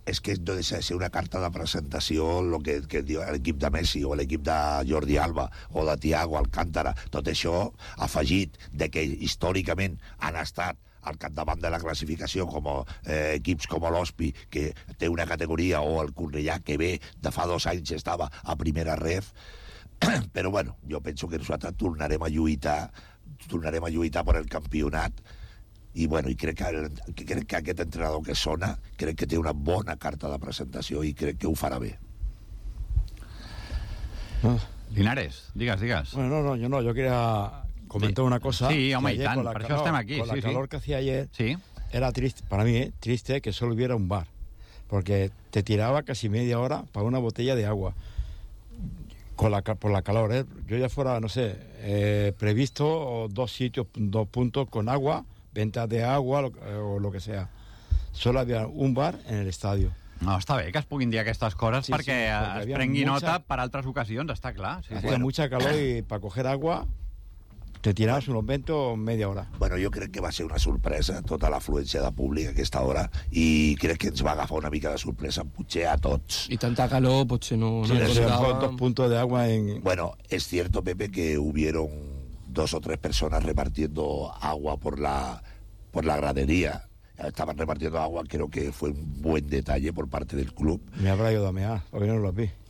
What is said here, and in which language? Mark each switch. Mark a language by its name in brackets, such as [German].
[Catalan] És que no deixa de ser una carta de presentació lo que diu l'equip de Messi, o l'equip de Jordi Alba, o de Thiago Alcántara, tot això afegit de que històricament han estat al capdavant de la classificació com equips com l'Hospi, que té una categoria, o el Cornellà, que ve de fa 2 anys estava a primera ref. Però bueno, jo penso que nosaltres tornarem a lluitar per el campionat i bueno, i crec que aquest entrenador que sona, crec que té una bona carta de presentació i crec que ho farà bé. Linares, digues. [Spanish] Bueno, jo quería comentar una cosa. [Catalan] Sí, home, i tant, per això estem aquí. [Spanish] Con la calor que hacía ayer, sí. Era triste, para mí, triste que solo hubiera un bar, porque te tiraba casi media hora para una botella de agua. Por la calor, ¿eh? Yo ya fuera, no sé, previsto 2 sitios, 2 puntos con agua, venta de agua o lo que sea. Solo había un bar en el estadio. [Catalan] No, està bé que es puguin dir aquestes coses, sí, perquè, sí, perquè es prengui nota per altres ocasions, està clar. [Spanish] Sí, hacía, bueno, mucha calor y para coger agua te tiraves un momento media hora. [Catalan] Bueno, jo crec que va ser una sorpresa tota l'afluència de públic a aquesta hora i crec que ens va agafar una mica de sorpresa potser a tots. I tanta calor potser no... [Spanish] Sí, no sé, dos puntos de agua en... Bueno, es cierto, Pepe, que hubieron dos o tres personas repartiendo agua por la gradería. Estaban repartiendo agua, creo que fue un buen detalle por parte del club. Me habrá ayudado a mear, porque no lo vi.